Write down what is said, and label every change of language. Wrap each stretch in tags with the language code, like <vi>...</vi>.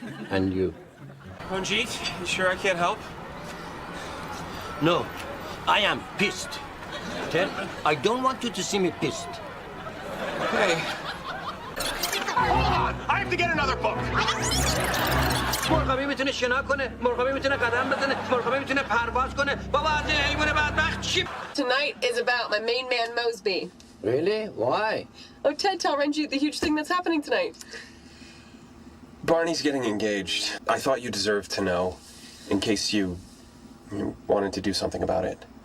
<en>And you. Ranjit, you sure I can't help? No, I am pissed. Ted, I don't want you to see me pissed. Hey. Hold on! I have to get another book!</en> <fa>مرغابی میتونه شنا کنه، مرغابی میتونه قدم بزنه، مرغابی میتونه پرواز کنه. بابا از این حیوان بدبخت چی؟</fa> <en>Tonight is about my main man, Mosby. Really? Why? Oh, Ted, tell Ranjit the huge thing that's happening tonight. Barney's getting engaged. I thought you deserved to know, in case you wanted to do something about it.</en>